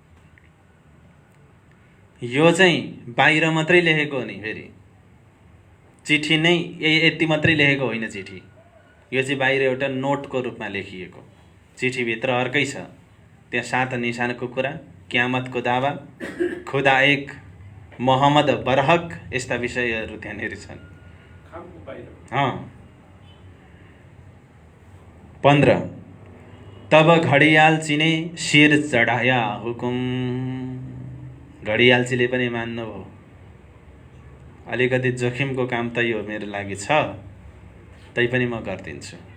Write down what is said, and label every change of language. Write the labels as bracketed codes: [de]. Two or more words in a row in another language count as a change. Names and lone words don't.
[ne] यो चाहिँ बाहिर मात्रै लेखेको हो नि, फेरि चिठी नै यति मात्रै लेखेको होइन। चिठी यो चाहिँ बाहिर एउटा नोटको रूपमा लेखिएको, चिठीभित्र अर्कै छ। त्यहाँ 7 निशानको कुरा, क्यामतको दावा, खुदा एक, मोहम्मद बरहक, यस्ता विषयहरू त्यहाँनिर छन्। [hi] 15 तब घडियालचीले शिर चढाया हुकुम। [ne] घडियालचीले पनि मान्नुभयो, अलिकति जोखिमको काम त यो मेरो लागि छ, तैपनि म गरिदिन्छु।